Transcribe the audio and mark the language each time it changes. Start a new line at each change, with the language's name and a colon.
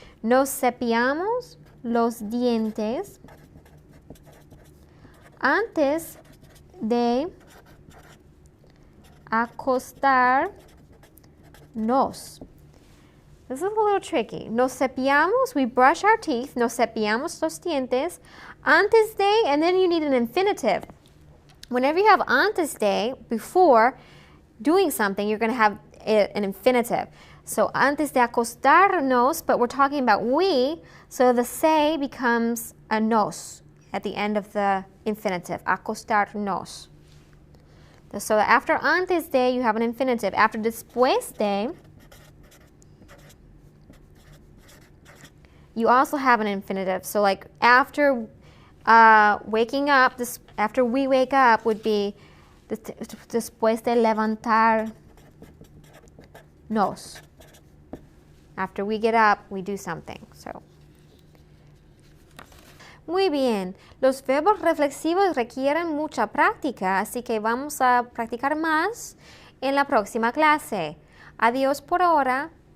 Spanish: Nos cepillamos los dientes antes de acostarnos.
English: This is a little tricky.
Spanish: Nos cepillamos,
English: we brush our teeth.
Spanish: Nos cepillamos los dientes. Antes de,
English: and then you need an infinitive. Whenever you have
Spanish: antes de,
English: before doing something, you're going to have an infinitive. So
Spanish: antes de acostarnos,
English: but we're talking about we, so the se becomes a nos at the end of the infinitive.
Spanish: Acostarnos.
English: So after antes de, you have an infinitive. After
Spanish: después de,
English: you also have an infinitive. So like after waking up, after we wake up would be
Spanish: después de levantarnos.
English: After we get up, we do something. So.
Spanish: Muy bien. Los verbos reflexivos requieren mucha práctica, así que vamos a practicar más en la próxima clase. Adiós por ahora.